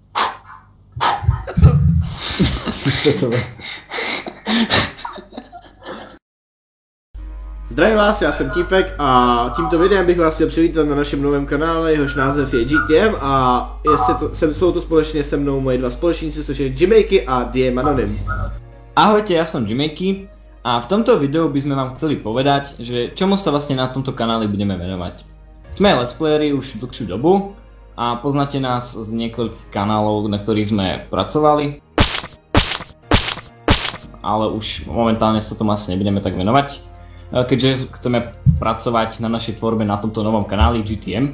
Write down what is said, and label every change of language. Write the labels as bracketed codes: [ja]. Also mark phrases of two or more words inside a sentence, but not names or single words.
[cs] Zdravím vás, já jsem Típek a tímto videem bych vás chtěl přivítat na našem novém kanále, jehož název je GTM a jsou tu společně se mnou moje dva společníci, což je Jimmyky a DM Anonym. [sk] Ahojte, ja som Jimmyky a v tomto videu by sme vám chceli povedať, že čomu sa vlastne na tomto kanáli budeme venovať. Sme [en] let's playeri [sk] už dlhšiu dobu a poznáte nás z niekoľkých kanálov, na ktorých sme pracovali, ale už momentálne sa tomu asi nebudeme tak venovať, keďže chceme pracovať na našej tvorbe na tomto novom kanáli GTM.